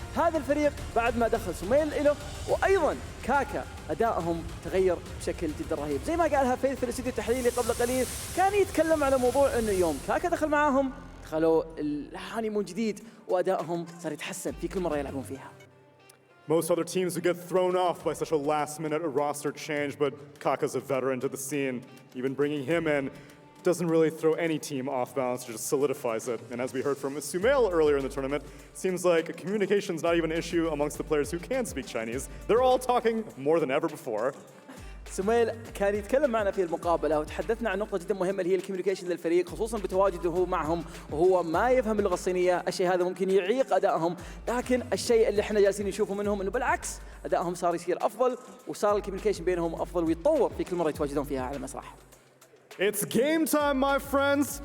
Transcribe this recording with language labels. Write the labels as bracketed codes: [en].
[ar] هذا الفريق بعد ما دخل سميل إله وأيضا كاكا أدائهم تغير بشكل جدا رهيب. زي ما قالها فيث في الاستوديو التحليلي قبل قليل، كان يتكلم على موضوع إنه يوم كاكا دخل معاهم دخلوا الهانيمون جديد وأدائهم صار يتحسن في كل مرة يلعبون فيها. [en] Most other teams would get thrown off by such a last-minute roster change, but Kaka's a veteran to the scene. Even bringing him in doesn't really throw any team off balance, just solidifies it. And as we heard from Sumail earlier in the tournament, it seems like communication's not even an issue amongst the players who can speak Chinese. They're all talking more than ever before. [ar] سميل كان يتكلم معنا في المقابلة وتحدثنا عن نقطة جدا مهمة اللي هي الكوميونيكيشن للفريق، خصوصا بتواجده هو معهم وهو ما يفهم اللغة الصينية. الشيء هذا ممكن يعيق أدائهم، لكن الشيء اللي احنا جالسين نشوفه منهم انه بالعكس أدائهم صار يصير أفضل وصار الكوميونيكيشن بينهم أفضل ويتطور في كل مرة يتواجدون فيها على المسرح. [en] It's game time, my friends.